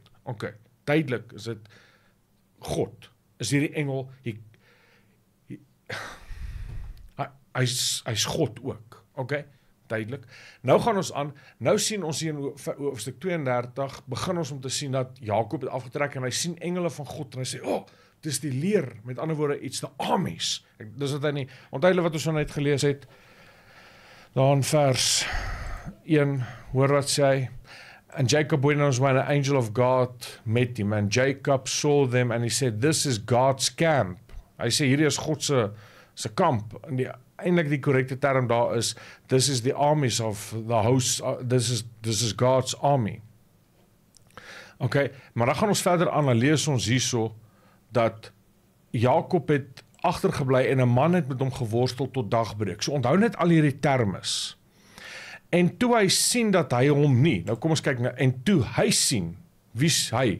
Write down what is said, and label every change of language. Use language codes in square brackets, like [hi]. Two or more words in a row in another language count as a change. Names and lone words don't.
[af] Okay, duidelik is dit God, is hierdie engel, hy's God ook, okay, duidelik. Nou gaan ons aan, nou sien ons hier in hoofstuk 32, begin ons om te sien dat Jakob het afgetrek en hy sien engele van God en hy sê, dis die leer, met ander woorde, iets [en] the armies. [af] Dis wat hy nie, onthou wat ons nou net gelees het, daar in vers 1, hoor wat sê hy, [en] and Jacob went on his way, and an angel of God met him, and Jacob saw them, and he said, this is God's camp. [af] Hy sê, hierdie is God se kamp, en eintlik die korrekte term daar is, [en] this is the armies of the host, this is God's army. [af] Okay, maar dan gaan ons verder aan, en lees ons hierso, dat Jakob het agtergebly en 'n man het met hom geworstel tot dagbreek. So onthou net al hierdie termes. En toe hy sien dat hy hom nie, nou kom ons kyk na, en toe hy sien, wie's hy?